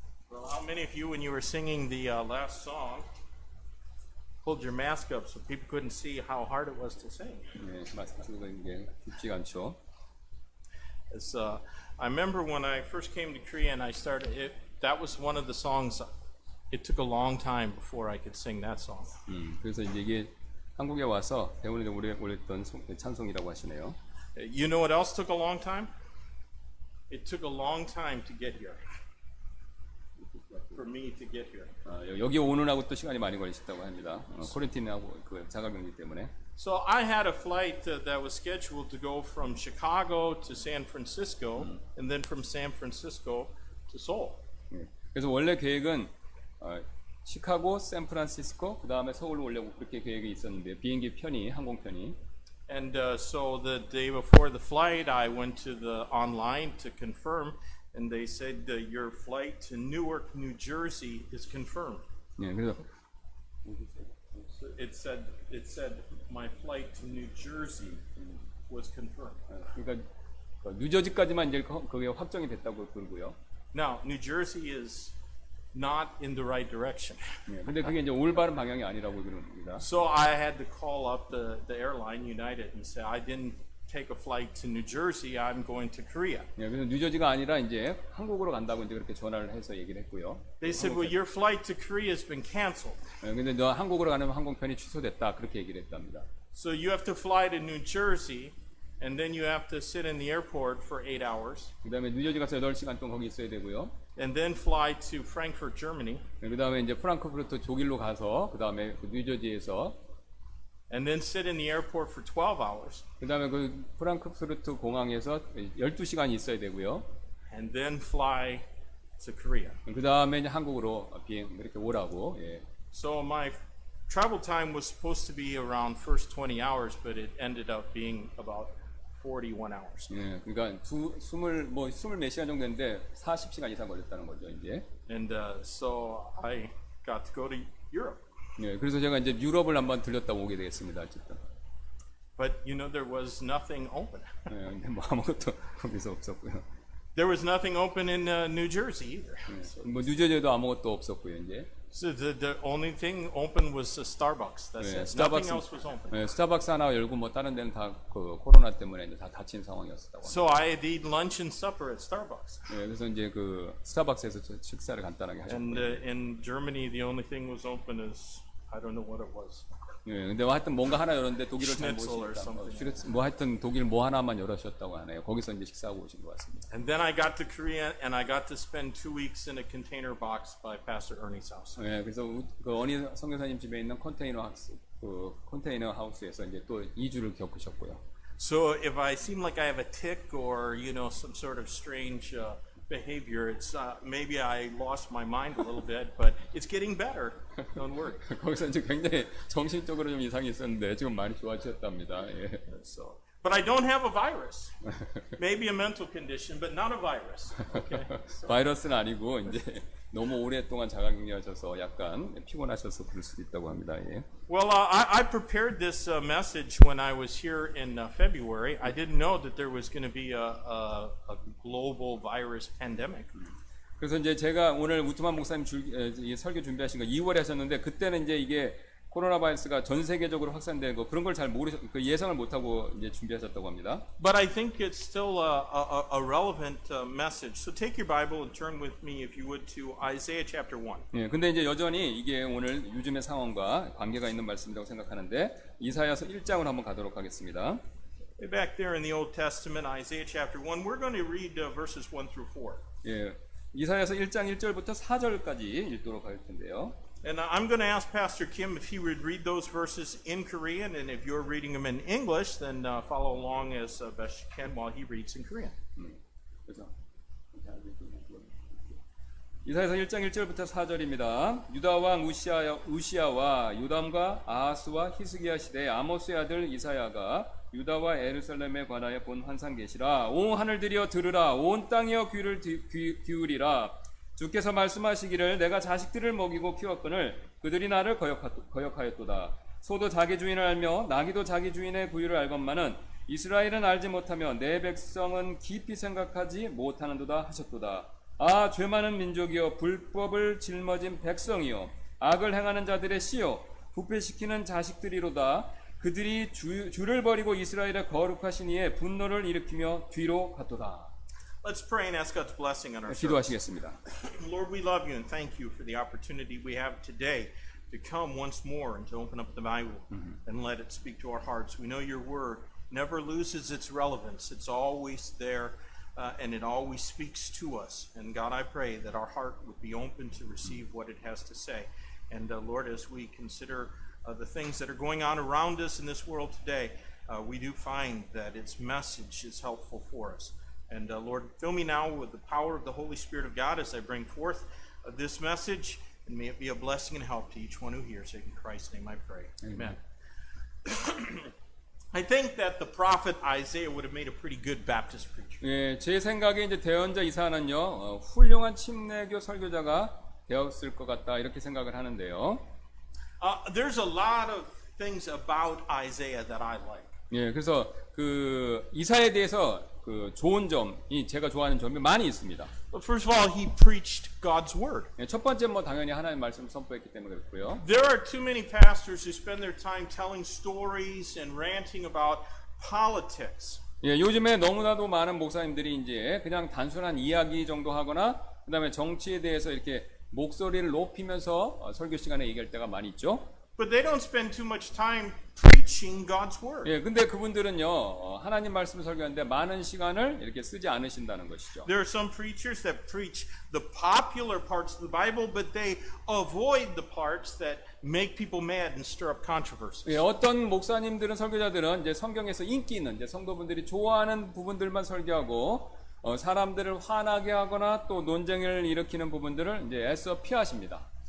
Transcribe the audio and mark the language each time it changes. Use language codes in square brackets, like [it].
[en] Well, how many of you, when you were singing the last song, pulled your mask up so people couldn't see how hard it was to sing? [ko] 네, 마스크 쓰고 있는 게 쉽지가 않죠. [en] As, I remember when I first came to Korea and I started it. That was one of the songs. It took a long time before I could sing that song. [ko] 그래서 이제 이게 한국에 와서 배우는데 오래 걸렸던 찬송이라고 하시네요. [en] You know what else took a long time? It took a long time to get here. For me to get here. [ko] 여기 오는하고 또 시간이 많이 걸리셨다고 합니다. 코렌틴하고 그 자가격리 때문에. [en] So I had a flight that was scheduled to go from Chicago to San Francisco, and then from San Francisco to Seoul. [ko] 예. 그래서 원래 계획은 시카고, 샌프란시스코, 그 다음에 서울로 오려고 그렇게 계획이 있었는데 비행기 편이 항공편이 [en] And so the day before the flight, I went to the online to confirm, and they said your flight to Newark, New Jersey is confirmed. [ko] 예, 그래서 [en] So it said my flight to New Jersey was confirmed. [ko] 그러니까 뉴저지까지만 이제 그게 확정이 됐다고 그러고요. [en] Now, New Jersey is not in the right direction. [ko] 예, 근데 그게 이제 올바른 방향이 아니라고 그럽니다. [en] So I had to call up the airline United and say I didn't take a flight to New Jersey. I'm going to Korea. [ko] 예, 그래서 뉴저지가 아니라 이제 한국으로 간다고 이제 그렇게 전화를 해서 얘기를 했고요. [en] They said, well, your flight to Korea has been canceled. [ko] 예, 근데 너 한국으로 가는 항공편이 취소됐다 그렇게 얘기를 했답니다. [en] So you have to fly to New Jersey, and then you have to sit in the airport for 8 hours, [ko] 그다음에 뉴저지 가서 8시간 동안 거기 있어야 되고요. [en] and then fly to Frankfurt, Germany, [ko] 예, 그다음에 이제 프랑크푸르트 독일로 가서 그다음에 그 뉴저지에서 [en] and then sit in the airport for 12 hours, [ko] 그다음에 그 프랑크푸르트 공항에서 12시간 있어야 되고요. [en] and then fly to Korea. [ko] 그다음에 이제 한국으로 비행 이렇게 오라고. 예. [en] So my travel time was supposed to be around first 20 hours, but it ended up being about 41 hours. [ko] 예. 그러니까 20 몇 시간 정도 됐는데 40시간 이상 걸렸다는 거죠, 이제. [en] And so I got to go to Europe. [ko] 예. 그래서 제가 이제 유럽을 한번 들렸다 오게 되겠습니다, 어쨌든. [en] But you know, there was nothing open. [ko] 예. 근데 뭐 아무것도 거기서 없었고요. [en] There was nothing open in New Jersey either. [ko] 뭐 뉴저지에도 아무것도 없었고요, 이제. [en] So the only thing open was Starbucks. That's [ko] 예, [en] it. Nothing else was open. [ko] 예, 스타벅스 하나 열고 뭐 다른 데는 다 그 코로나 때문에 이제 다 닫힌 상황이었다고. [en] So I had to eat lunch and supper at Starbucks. [ko] 예, 그래서 이제 그 스타벅스에서 식사를 간단하게 [en] And [ko] 하셨고요. [en] in Germany, the only thing was open is I don't know what it was. [ko] 예, 근데 뭐 하여튼 뭔가 하나 열었는데 독일을 잘 [en] Schnitzel or [ko] 모르시니까 [en] something. [ko] 뭐 하여튼 독일 뭐 하나만 열으셨다고 하네요. 거기서 이제 식사하고 오신 것 같습니다. [en] And then I got to Korea and I got to spend 2 weeks in a container box by Pastor Ernie's house. [ko] 예, 그래서 그 어니 선교사님 집에 있는 컨테이너 하우스에서 이제 또 2주를 겪으셨고요. [en] So if I seem like I have a tick or you know some sort of strange behavior, it's maybe I lost my mind a little bit, but it's getting better. Don't worry. [ko] 거기서 이제 굉장히 정신적으로 좀 이상이 있었는데 지금 많이 좋아지셨답니다. 예. [en] So, but I don't have a virus. Maybe a mental condition, but not a virus. Okay. [ko] 바이러스는 아니고 이제 너무 오랫동안 자가격리하셔서 약간 피곤하셔서 그럴 수도 있다고 합니다. 예. [en] Well, I prepared this message when I was here in February. I didn't know that there was going to be a global virus pandemic. [ko] 그래서 이제 제가 오늘 우트만 목사님 이 설교 준비하신 거 2월에 하셨는데 그때는 이제 이게 코로나 바이러스가 전 세계적으로 확산되고 그런 걸 잘 그 예상을 못하고 이제 준비하셨다고 합니다. [en] But I think it's still a relevant message. So take your Bible and turn with me, if you would, to Isaiah chapter 1. [ko] 예, 근데 이제 여전히 이게 오늘 요즘의 상황과 관계가 있는 말씀이라고 생각하는데 이사야서 1장을 한번 가도록 하겠습니다. [en] Way back there in the Old Testament, Isaiah chapter 1, we're going to read verses 1 through 4. [ko] 예, 이사야서 1장 1절부터 4절까지 읽도록 할 텐데요. [en] And I'm going to ask Pastor Kim if he would read those verses in Korean, and if you're reading them in English, then follow along as best you can while he reads in Korean. [ko] 그래서 이사야서 1장 1절부터 4절입니다. 유다 왕 우시아와 요담과 아하스와 히스기야 시대의 아모스의 아들 이사야가 유다와 예루살렘에 관하여 본 환상 계시라. 온 하늘들이여 들으라. 온 땅이여 귀를 기울이라. 주께서 말씀하시기를 내가 자식들을 먹이고 키웠거늘 그들이 나를 거역하였도다. 소도 자기 주인을 알며 나귀도 자기 주인의 구유를 알건만은 이스라엘은 알지 못하며 내 백성은 깊이 생각하지 못하는도다 하셨도다. 아, 죄 많은 민족이여, 불법을 짊어진 백성이여, 악을 행하는 자들의 씨여, 부패시키는 자식들이로다. 그들이 주를 버리고 이스라엘의 거룩하신 이의 분노를 일으키며 뒤로 갔도다. [en] Let's pray and ask God's blessing on our service. [ko] 기도하시겠습니다. [en] Lord, we love you and thank you for the opportunity we have today to come once more and to open up the Bible and let it speak to our hearts. We know your word never loses its relevance. It's always there and it always speaks to us. And God, I pray that our heart would be open to receive what it has to say. And Lord, as we consider the things that are going on around us in this world today, we do find that its message is helpful for us. And Lord, fill me now with the power of the Holy Spirit of God as I bring forth this message, and may it be a blessing and help to each one who hears it. In Christ's name I pray. Amen. I think that the prophet Isaiah would have made a pretty good Baptist preacher. [ko] 예, 제 생각에 이제 대언자 이사야는요, 훌륭한 침례교 설교자가 되었을 것 같다 이렇게 생각을 하는데요. [en] There's a lot of things about Isaiah that I like. [ko] 예, 그래서 그 이사야에 대해서 그 좋은 점이 제가 좋아하는 점이 많이 있습니다. [en] But first of all, he preached God's word. [ko] 예, 첫 번째 뭐 당연히 하나님 말씀을 선포했기 때문에 그렇고요. [en] There are too many pastors who spend their time telling stories and ranting about politics. [ko] 예, 요즘에 너무나도 많은 목사님들이 이제 그냥 단순한 이야기 정도 하거나 그다음에 정치에 대해서 이렇게 목소리를 높이면서 설교 시간에 얘기할 때가 많이 있죠. [en] But they don't spend too much time preaching God's word. [ko] 예, 근데 그분들은요, 하나님 말씀을 설교하는데 많은 시간을 이렇게 쓰지 않으신다는 것이죠. [en] There are some preachers that preach the popular parts of the Bible, but they avoid the parts that make people mad and stir up controversy. [ko] 예, 어떤 목사님들은 설교자들은 이제 성경에서 인기 있는 이제 성도분들이 좋아하는 부분들만 설교하고 사람들을 화나게 하거나 또 논쟁을 일으키는 부분들을 이제 애써 피하십니다.